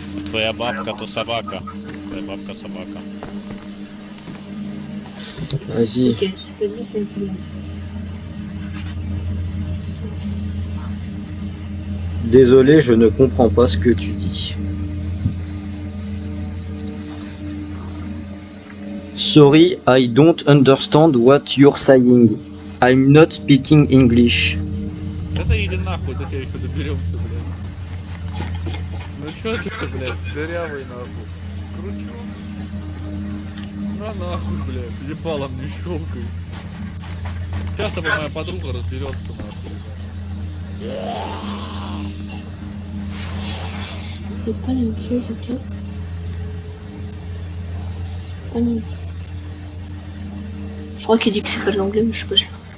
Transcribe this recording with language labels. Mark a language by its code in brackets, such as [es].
[ru] Твоя бабка то собака. Твоя бабка собака. [fr] Vas-y. Ok, c'est bien, c'est un peu. Désolé, je ne comprends pas ce que tu dis. [en] Sorry, I don't understand what you're saying. I'm not speaking English. [ru] Это иди нахуй, до тебя еще доберемся, блядь. Ну чё ты, блядь, дырявый нахуй. Кручу. На нахуй, блядь, ебалом не щелкай. Сейчас тобой моя подруга разберется нахуй. [fr] C'est pas la même chose, ok? Pas la même chose. Je crois qu'il dit que c'est pas de l'anglais, mais je suis pas sûr.